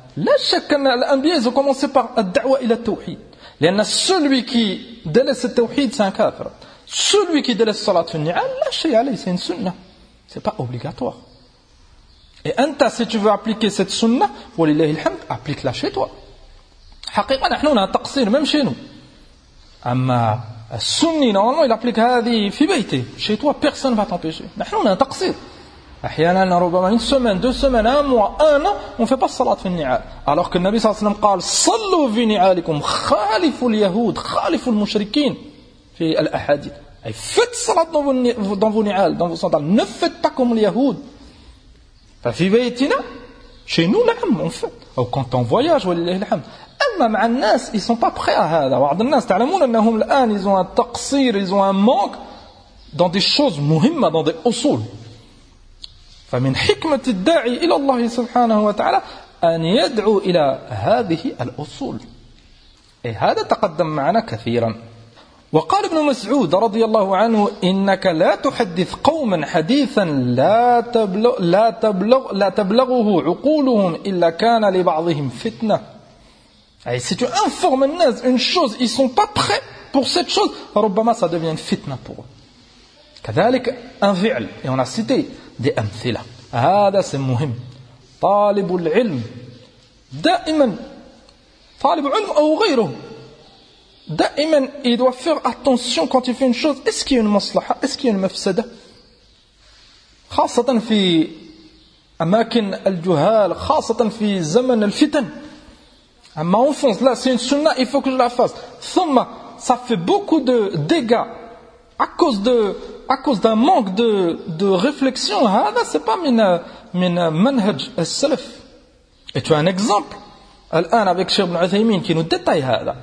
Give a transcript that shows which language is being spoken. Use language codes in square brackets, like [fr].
[fr] La chakana, l'anbiya ils ont commencé par da'wa ila tawhid. لأن celui qui délaisse le tawhid c'est un kafir. Celui qui délaisse salat fi ni'al la shay alayhi, c'est une sunnah, c'est pas obligatoire. Et anta si tu veux appliquer cette sunnah wallahi alhamd, applique la chez toi. [ar] حقيقة نحن هنا تقصير même chez nous. [fr] أما السني normalement il applique هذه في بيته, chez toi personne va t'empêcher. نحن هنا تقصير أحيانا ربما une semaine, deux semaines, un mois, un an, on ne fait pas salat fi ni'al. [ar] Alors que le Nabi sallallahu alayhi wa sallam قال صلوا في ni'alikum خالفوا اليهود خالفوا المشركين في الأحاديث. [fr] Faites salat dans vos ni'al, dans vos sandales, ne faites pas comme les Yahoud. ففي بيتنا, chez nous, نعم, on fait. Ou quand on voyage, ولله الحمد. أما مع الناس, ils ne sont pas prêts à هذا. بعض الناس, تعلمون أنهم الآن, ils ont un taqsir, ils ont un manque dans des choses مهمة, dans des أصول. [ar] فمن حكمة الداعي إلى الله سبحانه وتعالى أن يدعو إلى هذه الأصول. أي هذا تقدم معنا كثيرا. وقال ابن مسعود رضي الله عنه إنك لا تحدث قوما حديثا لا تبلغه عقولهم إلا كان لبعضهم فتنة. [fr] أي si tu informes الناس une chose ils sont pas prêts pour cette chose ربما ça devient fitna pour eux. كذلك un فعل et on a cité des amthila. [ar] هذا c'est مهم. [fr] طالب العلم دائما طالب علم أو غيره دائما il doit faire attention quand il fait une chose. Est-ce qu'il y a une maslaha? Est-ce qu'il y a une mafsada? [ar] خاصة في أماكن الجهال خاصة في زمن الفتن. [fr] أما on fonce là c'est une sunna il faut que je la fasse. ثم ça fait beaucoup de dégâts à cause d'un manque de réflexion. Hada, c'est pas min manhaj al-salaf. Et tu as un exemple al-an avec Cheikh Ibn Uthaymin qui nous détaille hada.